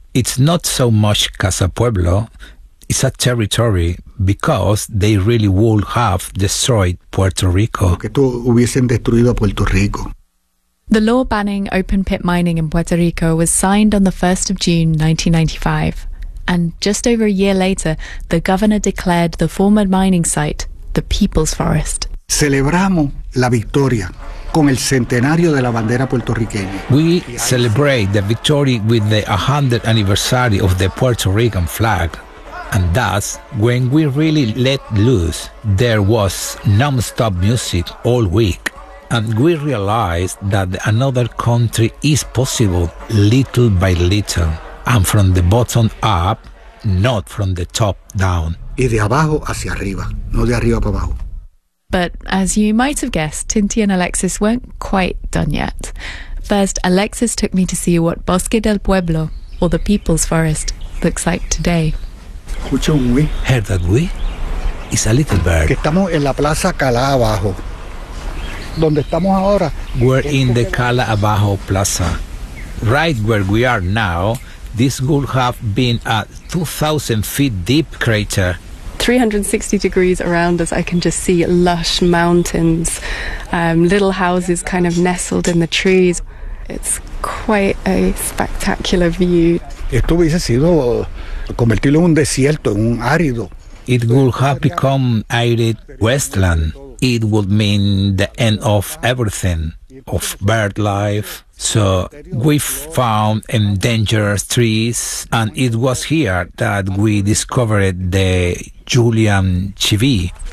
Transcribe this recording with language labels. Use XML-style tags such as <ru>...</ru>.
<en>It's not so much Casa Pueblo, it's a territory, because they really would have destroyed Puerto Rico. The law banning open pit mining in Puerto Rico was signed on the 1st of June, 1995. And just over a year later, the governor declared the former mining site the People's Forest.</en> <es>Celebramos la victoria con el centenario de la bandera puertorriqueña.</es> <en>We celebrate the victory with the 100th anniversary of the Puerto Rican flag. And that's when we really let loose. There was non-stop music all week. And we realized that another country is possible little by little. And from the bottom up, not from the top down.</en> <es>Y de abajo hacia arriba, no de arriba para abajo.</es> <en>But as you might have guessed, Tinti and Alexis weren't quite done yet. First, Alexis took me to see what Bosque del Pueblo, or the People's Forest, looks like today.</en> <es>Escucha un gui.</es> <en>Heard that gui? It's a little bird.</en> <es>Que estamos en la Plaza Cala Abajo. Donde estamos ahora.</es> <en>We're in the Cala Abajo Plaza. Right where we are now, this would have been a 2,000 feet deep crater. 360 degrees around us, I can just see lush mountains, little houses kind of nestled in the trees. It's quite a spectacular view.</en> <es>Esto hubiese sido convertirlo en un desierto, en un árido.</es> <en>It would have become arid wasteland. It would mean the end of everything, of bird life. So we found endangered trees, and it was here that we discovered the Julian Chivi.</en>